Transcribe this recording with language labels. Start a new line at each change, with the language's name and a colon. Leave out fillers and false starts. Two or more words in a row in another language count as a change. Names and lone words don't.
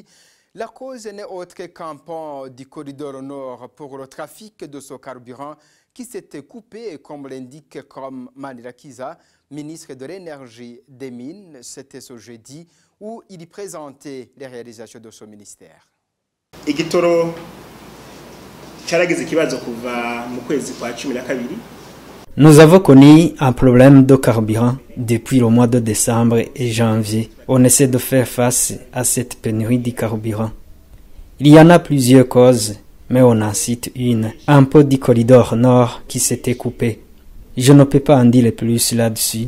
French: La cause n'est autre qu'un pan du corridor nord pour le trafic de ce carburant qui s'était coupé, comme l'indique comme Manirakiza, ministre de l'Énergie des Mines. C'était ce jeudi où il présentait les réalisations de ce ministère.
Kinyarwanda: Igitoro cyarageze ikibazo kuva mu kwezi kwa 12.
French: Nous avons connu un problème de carburant depuis le mois de décembre et janvier. On essaie de faire face à cette pénurie de carburant. Il y en a plusieurs causes, mais on en cite une. Un peu du corridor nord qui s'était coupé. Je ne peux pas en dire plus là-dessus.